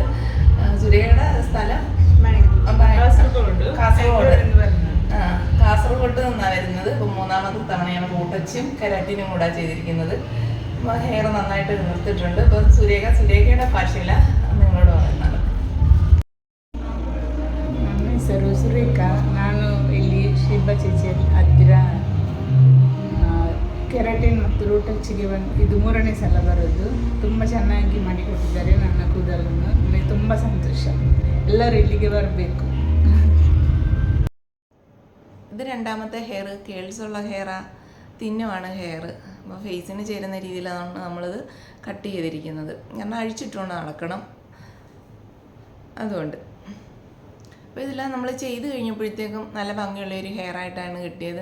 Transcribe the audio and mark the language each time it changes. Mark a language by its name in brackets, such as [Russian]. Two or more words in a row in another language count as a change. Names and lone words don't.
[Malayalam] സുരേഖയുടെ സ്ഥലം കാസർഗോഡ് നിന്നാണ് വരുന്നത്. ഇപ്പം 3-ാമത്തെ തവണയാണ് റൂട്ട് ടച്ചും കെരാറ്റിനും കൂടെ ചെയ്തിരിക്കുന്നത്. ഹെയർ നന്നായിട്ട് നിർത്തിയിട്ടുണ്ട്. ഇപ്പോൾ സുരേഖയുടെ ഭാഷയിലാണ് നിങ്ങളോട് പറയുന്നത്. [Kannada] ನನ್ನ ಹೆಸರು ಸುರೇಖಾ. ನಾನು ಇಲ್ಲಿ ಶಿಲ್ಬಾ ಚೇಚಿ ಹತ್ತಿರ ಕೆರಾಟಿನ್ ಮತ್ತು ರೂಟ್ ಟಚ್ಗೆ ಇದು 3ನೇ ಸಲ ಬರೋದು. ತುಂಬ ಚೆನ್ನಾಗಿ ಮಾಡಿಕೊಟ್ಟಿದ್ದಾರೆ ನನ್ನ ಕೂದಲನ್ನು. ನನಗೆ ತುಂಬ ಸಂತೋಷ. ಎಲ್ಲರೂ ಇಲ್ಲಿಗೆ ಬರಬೇಕು. [Malayalam] ഇത് 2-ാമത്തെ ഹെയർ കേൾസുള്ള ഹെയറാണ്, തിന്നുമാണ് ഹെയർ. അപ്പോൾ ഫേസിന് ചേരുന്ന രീതിയിലാണ് നമ്മളിത് കട്ട് ചെയ്തിരിക്കുന്നത്. കാരണം അഴിച്ചിട്ടുകൊണ്ട് നടക്കണം, അതുകൊണ്ട്. അപ്പോൾ ഇതെല്ലാം നമ്മൾ ചെയ്ത് കഴിഞ്ഞപ്പോഴത്തേക്കും നല്ല ഭംഗിയുള്ളൊരു ഹെയറായിട്ടാണ് കിട്ടിയത്.